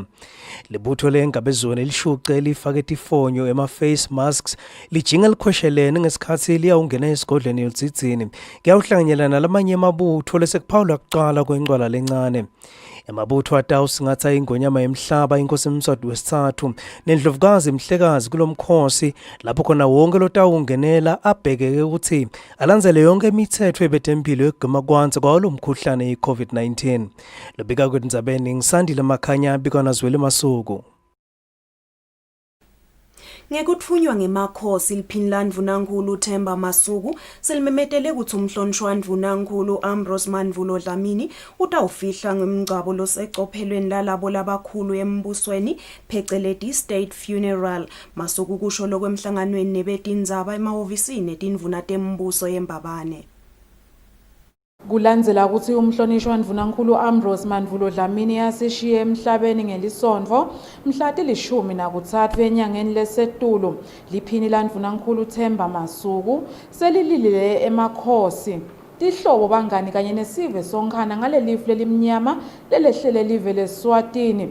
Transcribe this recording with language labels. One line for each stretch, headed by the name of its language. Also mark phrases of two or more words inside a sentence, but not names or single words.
Swati: Libutho lengabezweni lishuce lifake tifonyo ema-face masks lijinga likhweshelene ngesikhathi liyawungena esigodlweni elitsitsini kuyawuhlanganyela nalamanye amabutho lesekuphawula kuqala kwencwala lencane. Emabutho atawusingatha ingonyama emhlaba inkosi Mswati wesithathu nendlovukazi Mhlekazi kulomkhosi lapho khona wonke lotawungenela abhekeke ukuthi alandzele yonke imithetho yebetempilo yokugwema kwanza kwalo mkhuhlane i-COVID-19. Lobika kwendzabeni ngisandile Makhanya bikwana Zweli Masuku. Ngekutfunywa ngemakhosi liphini landvunankulu Themba Masuku selimemetele ukuthi umhlonishwa ndvunankulu Ambrose Mandvulo Dlamini utawufihla ngemngcwabo losecophelweni lalabo labakhulu embusweni pheceleti
English: state funeral.
Swati: Masuku kusho lokwemhlanganweni nebetindzaba emahhovisini etindvuna tembuso yeMbabane. Kulandzela ukuthi umhlonishwa ndvunankulu Ambrose Mandvulo Dlamini yasishiye emhlabeni ngelisonto mhla ti-13 enyangeni leSetulo liphini landvunankulu Themba Masuku selililile emakhosi tihlobo bangani kanye nesive sonkhana ngalelifu lelimnyama lelehlele live leSwatini.